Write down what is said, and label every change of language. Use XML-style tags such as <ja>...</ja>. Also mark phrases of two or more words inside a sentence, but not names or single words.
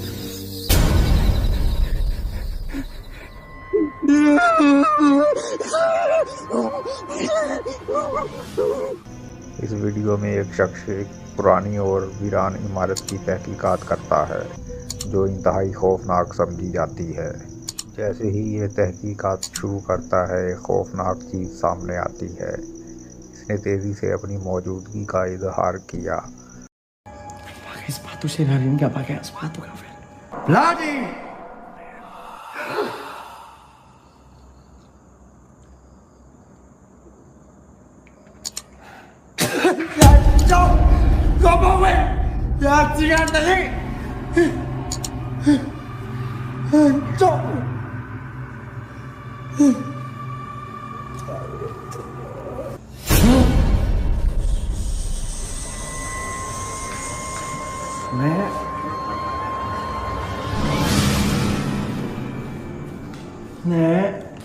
<ur>اس ویڈیو میں ایک شخص ایک پرانی اور ویران عمارت کی تحقیقات کرتا ہے جو انتہائی خوفناک سمجھی جاتی ہے. جیسے ہی یہ تحقیقات شروع کرتا ہے، ایک خوفناک چیز سامنے آتی ہے. اس نے تیزی سے اپنی موجودگی کا اظہار کیا.</ur> <id>Pakai sepatu sih hari ini, nggak pakai sepatu kan, Fel? Bloody! Gak mau gue! Ya, jangan tadi! Cok! Nek. Nek.</id>